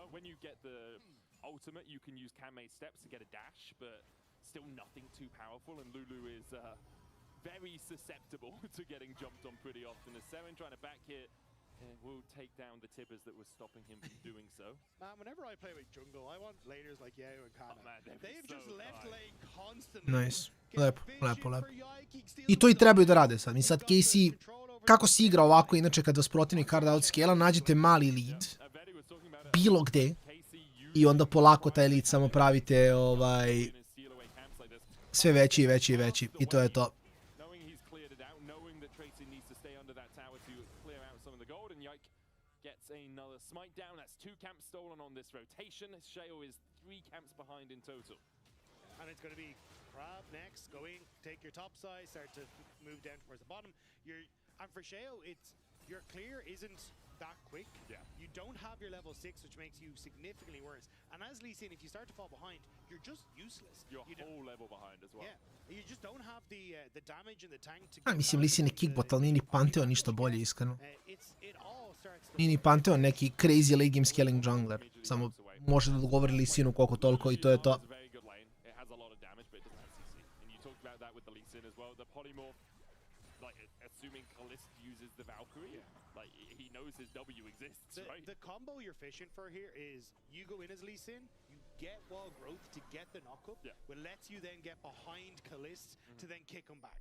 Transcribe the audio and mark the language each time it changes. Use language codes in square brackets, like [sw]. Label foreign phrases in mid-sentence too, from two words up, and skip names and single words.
[en] When you get the ultimate, you can use Kame steps to get a dash, but still nothing too powerful, and Lulu is very susceptible to getting jumped on pretty often. As Seren trying to back hit, will take down the tibbers that was stopping him from doing so. Man, whenever I play with jungle, I want laners like Yeo and Canon. They've just left lane constantly. Nice. [sr] Lepo, lepo, lepo. I to i trebaju da rade sad. Mi sad Casey, kako se igra ovako, inače kad vas protivnik [en] hard outscale-a, [sr] nađete mali lead, bilo gde, i onda polako taj lead samo pravite sve veći i veći i veći. I to je to. [en] Another smite down. That's 2 camps stolen on this rotation. Sheo is 3 camps behind in total. And it's going to be Crab next, going, take your top side, start to move down towards the bottom. And for Sheo, your clear isn't that quick. Yeah. You don't have your level 6, which makes you significantly worse. And as Lee Sin, if you start to fall behind, you're just useless. You're a whole level behind as well. Yeah. You just don't have the damage in the tank to [sr] A, mislim, Lee Sin je kickbot, ali nije ni Pantheon ništa bolje, iskreno. Nije ni Pantheon neki [en] crazy late game scaling jungler. [sr] Samo može da odgovori Lee Sinu koliko toliko i to je to. [en] Assuming Kalist uses the Valkyrie, like he knows his W exists, right? The combo you're fishing for here is you go in as Lee Sin, you get wall growth to get the knockup, which lets you then get behind Kalist to then kick him back.